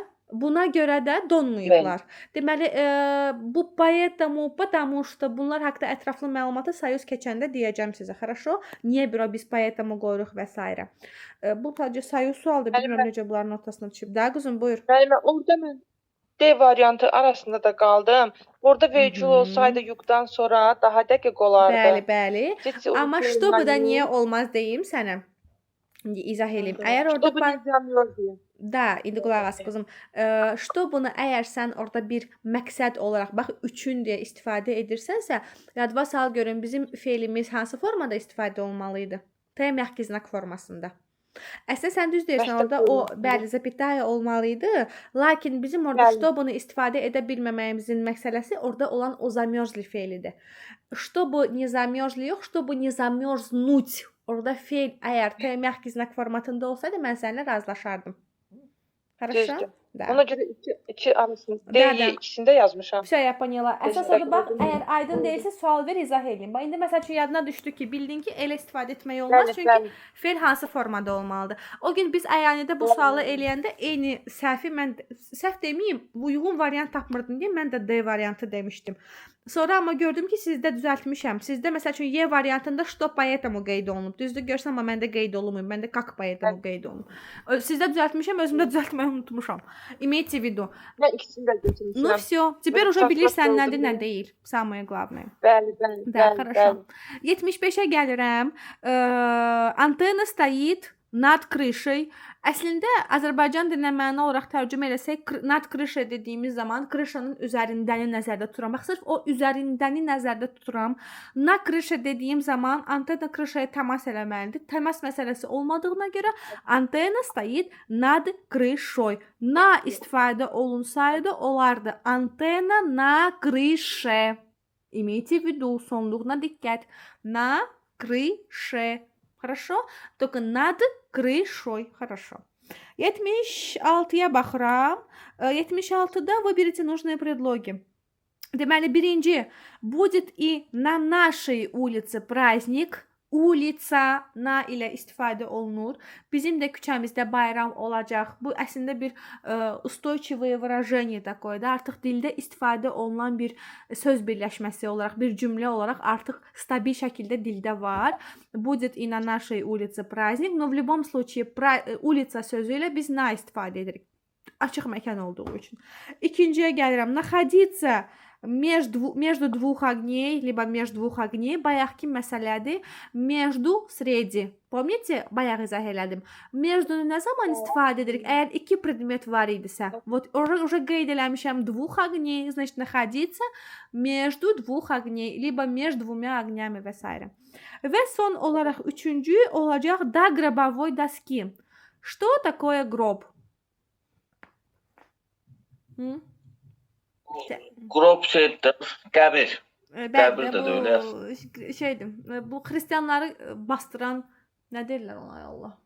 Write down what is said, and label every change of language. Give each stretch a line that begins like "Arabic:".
Azerbaijani: Buna görə də donmayıblar. Deməli, bu
Russian: поэтому, потому что
Azerbaijani: bunlar haqqında ətraflı məlumatı sayuz keçəndə deyəcəm sizə.
Russian: Хорошо?
Azerbaijani: Niyə bura biz поэтому qoyuruq və s. Bu sadəcə sayuz sualdır. Bilmirəm necə bunların ortasına düşüb. Da quzum, buyur. Müəllimə, orada mən D variantı arasında da qaldım. Orada vergül olsaydı yuqdan sonra daha dəqiq olardı. Bəli. Amma что bu da niyə olmaz deyim sənə. İzah eləyim. Əgər orada Da, indi qulaq as qızım. Что bunu əgər sən orada bir məqsəd olaraq, bax, üçün deyə istifadə edirsənsə, yadva sal görün, bizim fe'limiz hansı formada istifadə olmalıydı? T məhki znak formasında. Əslində sən düz deyirsən, orada o bəli zapitaya olmalıydı. Lakin bizim orada что bunu istifadə edə bilməməyimizin məsələsi orada olan o zamёрзли fe'lidir.
Russian: Чтобы не замёрзли
Azerbaijani: yox,
Russian: чтобы не замёрзнуть.
Azerbaijani: Orada fe'l əgər T məhki znak formatında olsaydı mən səninlə razılaşardım.
Russian: Хорошо? Да.
Azerbaijani: Ona görə iki arasında D ikisində yazmışam.
Russian: Все, я поняла.
Azerbaijani: Əsas odur, bax, əgər aydın deyilsə sual ver, izah edeyim. Bax, indi məsəl üçün yadına düşdü ki, bildin ki, elə istifadə etmək olmaz, çünki fe'l hansı formada olmalıdır. O gün biz əyanidə bu sualı eləyəndə eyni səhvi mən səhv deməyim, uyğun variant tapmırdım deyə mən də D variantı demişdim. Sonra amma gördüm ki, sizdə düzəltmişəm. Sizdə məsəl üçün Y variantında что поэтому qeyd olunub. Düzdür, görsən, amma məndə qeyd olunmayıb. Məndə как поэтому qeyd olunub. Sizdə düzəltmişəm, özümdə düzəltməyi unutmuşam.
Russian: İmeyte в виду.
Azerbaijani: Mən ikisini də götürmüşəm.
Russian: Ну все, теперь уже
Azerbaijani: bilirsən nədir, nə deyil.
Russian: Самое главное.
Azerbaijani: Bəli.
Russian: Да, хорошо.
Azerbaijani: 75-ə gəlirəm.
Russian: Антенна стоит над крышей.
Azerbaijani: Əslində Azərbaycan dilinə məna olaraq tərcümə eləsək, nad krışa dediyimiz zaman krışanın üzərindəni nəzərdə tuturam. Bax, sırf o üzərindəni nəzərdə tuturam. Na krışa dediyim zaman antena krışaya təmas eləməlidir. Təmas məsələsi olmadığına görə antena stoит nad krışoy. Na istifadə olunsaydı olardı. Antena na krıше.
Russian: Имейте в виду,
Azerbaijani: sonluğuna diqqət.
Russian: На крыше. Хорошо? Только над крышой. Хорошо.
Azerbaijani: 76-ya baxıram.
Russian: 76-da выберите нужные предлоги.
Azerbaijani: Deməli, birinci,
Russian: будет и на нашей улице праздник.
Azerbaijani: Ulica, na ilə istifadə olunur. Bizim də küçəmizdə bayram olacaq. Bu əslində bir
Russian: устойчивое выражение такое
Azerbaijani: da. Artıq dildə istifadə olunan bir söz birləşməsi olaraq, bir cümlə olaraq artıq stabil şəkildə dildə var.
Russian: Будет и на нашей улице праздник. Но в любом случае
Azerbaijani: улица sözü ilə biz na istifadə edirik. Açıq məkan olduğu üçün. İkinciyə gəlirəm.
Russian: Находиться между двух огней, либо между двух огней, bayaqki məsələdir. Между, среди.
Azerbaijani: Помните, bayaq izah elədim. Между nə zaman istifadə edirik? Əgər iki predmet var idisə, вот уже qeyd eləmişəm
Russian: двух огней, значит находиться между двух огней, либо между двумя огнями və s.
Azerbaijani: Və son olaraq üçüncü olacaq до гробовой доски.
Russian: Что такое гроб?
Azerbaijani: Grob şeydir, qəbir. Qəbir də bu elə. Şeydir, bu xristianları bastıran nə deyirlər ona, Allah?